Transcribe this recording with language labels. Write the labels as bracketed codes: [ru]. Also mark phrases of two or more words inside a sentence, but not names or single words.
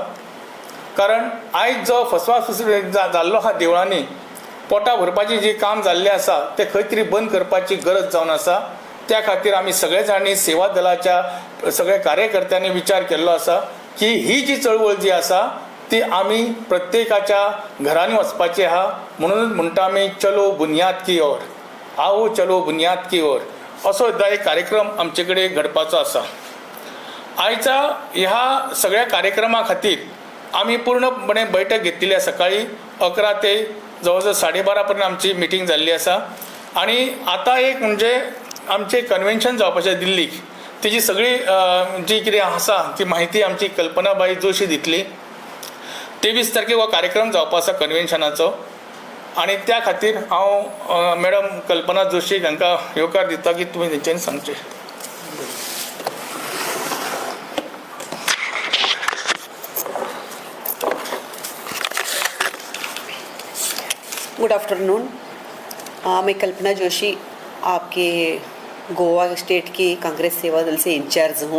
[kok] कारण आयज जो फसवास जाल्लो आहा देवळांनी, पोटां भरपाचें जे काम जाल्लें आसा तें खंय तरी बंद करपाची गरज जावन आसा. त्या खातीर आमी सगळे जाणांनी सेवा दलाच्या सगळ्या कार्यकर्त्यांनी विचार केल्लो आसा की ही जी चळवळ जी आसा ती आमी प्रत्येकाच्या घरांनी वचपाची आहा. म्हणूनच म्हणटा आमी [hi] चलो बुनियाद की ओर, आओ चलो बुनियाद की ओर [kok] असो एक कार्यक्रम आमचे कडेन घडपाचो आसा. आयच्या ह्या सगळ्या कार्यक्रमा खातीर आमी पूर्णपणे बैठक घेतलेली आहे. सकाळी 11 ते जवळजवळ 12:30 पर्यंत आमची मिटींग जाल्ली आसा. आणि आता एक म्हणजे आमचे कन्व्हेन्शन जावपाचें दिल्लीक, तेजी सगळी जी कितें आसा ती माहिती आमची कल्पनाबाई जोशी दितली. 23 तारखेक हो कार्यक्रम जावपा आसा कन्व्हेन्शनाचो. आणि त्या खातीर हांव मॅडम कल्पना जोशी हांकां येवकार दिता की तुमी तेंच्यांनी सांगचें. [en] good afternoon. [hi] मैं कल्पना जोशी आपके गोवा स्टेट की कांग्रेस सेवा दल से इंचार्ज हूँ.